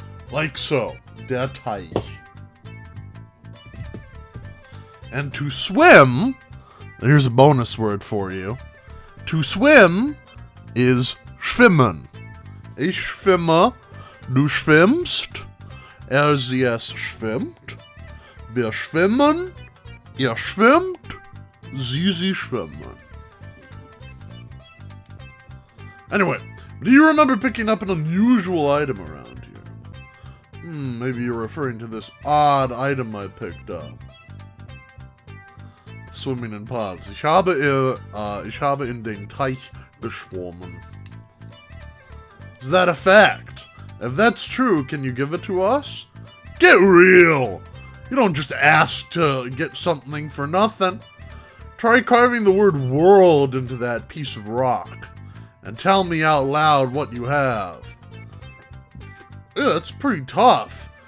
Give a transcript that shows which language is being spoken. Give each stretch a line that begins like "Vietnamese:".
English: Like so,
German: der Teich.
English: And to swim, here's a bonus word for you. To swim is schwimmen.
German: Ich schwimme, du schwimmst, sie es schwimmt, wir schwimmen, ihr schwimmt, sie schwimmen.
English: Anyway, do you remember picking up an unusual item around here? Maybe you're referring to this odd item I picked up. Swimming in ponds.
German: Ich habe in den Teich geschwommen.
English: Is that a fact? If that's true, can you give it to us? Get real! You don't just ask to get something for nothing. Try carving the word world into that piece of rock. And tell me out loud what you have. Yeah, that's pretty tough.